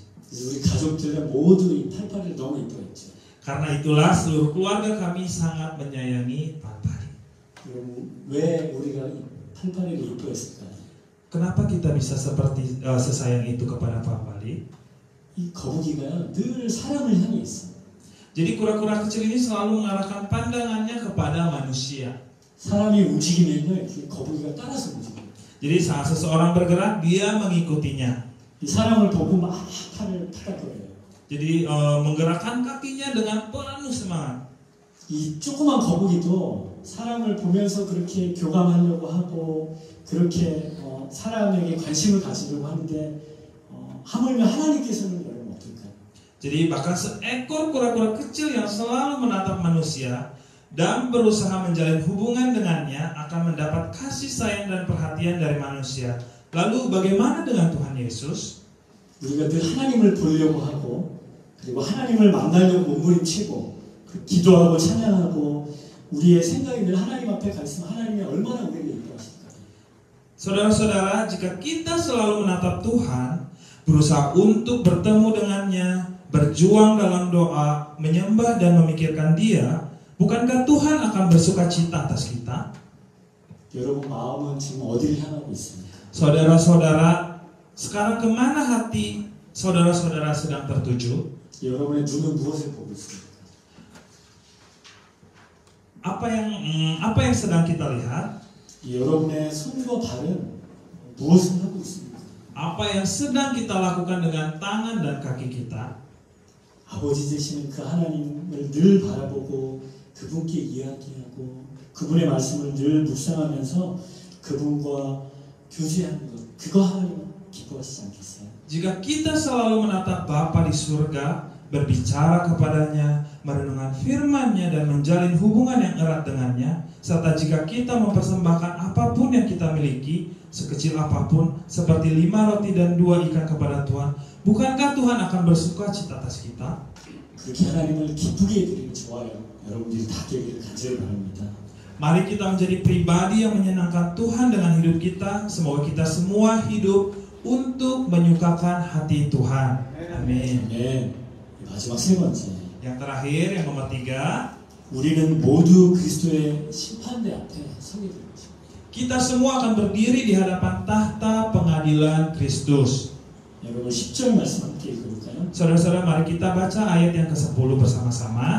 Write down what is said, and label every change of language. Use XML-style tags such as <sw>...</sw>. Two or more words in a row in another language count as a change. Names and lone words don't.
<ko>우리 가족들은 모두 이 팔팔이를 너무 이뻐했죠.</ko> <id>Karena itulah seluruh keluarga kami sangat menyayangi Palpali.</id> <ko>그럼 왜 우리가 이 팔팔이를 이뻐했을까요?</ko> <id>Kenapa kita bisa seperti sesayang itu kepada Palpali?</id> <ko>이 거북이가요 늘 사람을 향해 있어요.</ko> <id>Jadi kura-kura kecil ini selalu mengarahkan pandangannya kepada manusia.</id> <ko>사람이 움직이면요 이렇게 거북이가 따라서 움직여요.</ko> <id>Jadi saat seseorang bergerak, dia mengikutinya.</id> <ko>이 사람을 보고 막 팔을 파닥거려요.</ko> <id>Jadi menggerakkan kakinya dengan penuh semangat.</id> <ko>이 조그만 거북이도 사람을 보면서 그렇게 교감하려고 하고 그렇게 사람에게 관심을 가지려고 하는데 하물며 하나님께서는 여러분 어떨까요?</ko> <id>Jadi bahkan seekor kura-kura kecil yang selalu menatap manusia dan berusaha menjalin hubungan dengannya akan mendapat kasih sayang dan perhatian dari manusia. Lalu bagaimana dengan Tuhan Yesus?</id> <ko>우리가 늘 하나님을 보려고 하고 그리고 하나님을 만나려고 몸부림치고 기도하고 찬양하고 우리의 생각이 늘 하나님 앞에 가 있으면 하나님이 얼마나 우리를 이뻐하실까?</ko> <id>Saudara-saudara, jika kita selalu menatap Tuhan, berusaha untuk bertemu dengannya, berjuang dalam doa, menyembah dan memikirkan Dia, bukankah Tuhan akan bersuka cita atas kita?</id> <ko>여러분 마음은 지금 어디를 향하고 있습니까?</ko> <id>Saudara-saudara, sekarang kemana hati saudara-saudara sedang tertuju?</id> <ko>여러분의 눈은 무엇을 보고 있습니까?</ko> <id>Apa yang sedang kita lihat?</id> <ko>여러분의 손과 발은 무엇을 하고 있습니까?</ko> <id>Apa yang sedang kita lakukan dengan tangan dan kaki kita?</id> <ko>아버지 되시는 그 하나님을 늘 바라보고 그분께 이야기하고 그분의 말씀을 늘 묵상하면서 그분과 교제하는 것, 그거 하나님 기뻐하시지 않겠어요?</ko> <id>Jika kita selalu menatap Bapa di surga, berbicara kepadanya, merenungkan firman-Nya dan menjalin hubungan yang erat dengannya, serta jika kita mempersembahkan apapun yang kita miliki, sekecil apapun, seperti 5 roti dan 2 ikan kepada Tuhan, bukankah Tuhan akan bersuka cita atas kita?</id> <ko>그렇게 하나님을 기쁘게 해드리는 좋아요. 여러분들이 다 되기를 간절히 바랍니다.</ko> <id>Mari kita menjadi pribadi yang menyenangkan Tuhan dengan hidup kita. Semoga kita semua hidup untuk menyukakan hati Tuhan. Amin.</id> <ko>네, 마지막 세 번째.</ko> <id>Yang terakhir, yang nomor 3,</id> <ko>우리는 모두 그리스도의 심판대 앞에 서게 될 것입니다.</ko> <id>kita semua akan berdiri di hadapan tahta pengadilan Kristus.</id> <ko>여러분 10절 말씀 함께 읽어볼까요?</ko> <id>Saudara-saudara, mari kita baca ayat yang ke-10 bersama-sama.</id>